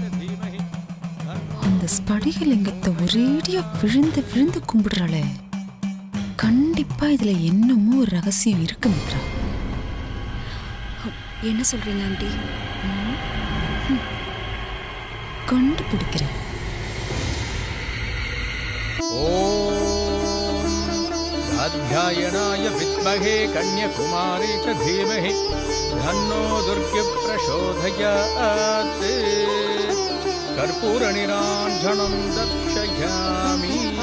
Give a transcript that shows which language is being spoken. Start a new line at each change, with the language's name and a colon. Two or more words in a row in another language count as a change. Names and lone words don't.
Tamil: அந்த ஸ்படிகலிங்கத்தை ஒரேடியா விழுந்து விழுந்து கும்பிடுறாளே. கண்டிப்பா இதுல என்னமோ ஒரு ரகசியம் இருக்கு மித்ரா. என்ன சொல்றீங்க ஆண்டி? கண்டுபிடிக்கிறேன்.
Sanskrit: अध्यायनाय विद्महे कन्याकुमारी च धीमहि धन्नो दुर्गे प्रचोदयात्. कर्पूरनिराञ्जनं दर्शयामि.